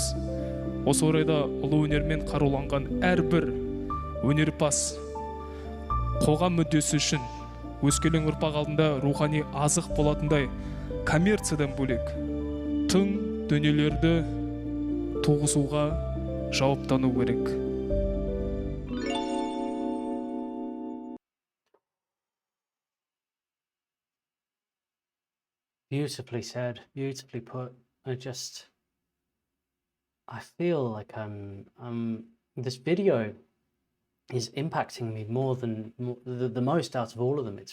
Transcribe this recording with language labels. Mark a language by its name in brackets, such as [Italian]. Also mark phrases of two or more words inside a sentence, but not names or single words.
[Kazakh] Осы орайда ұлы өнермен қаруланған әрбір өнерпаз қоғам мүддесі үшін өскелең ұрпақ алдында рухани азық болатындай коммерциядан бөлек тың дүниелерді туғызуға жауаптану керек. [English] Beautifully said, beautifully put. I feel like this video is impacting me more than the most out of all of them.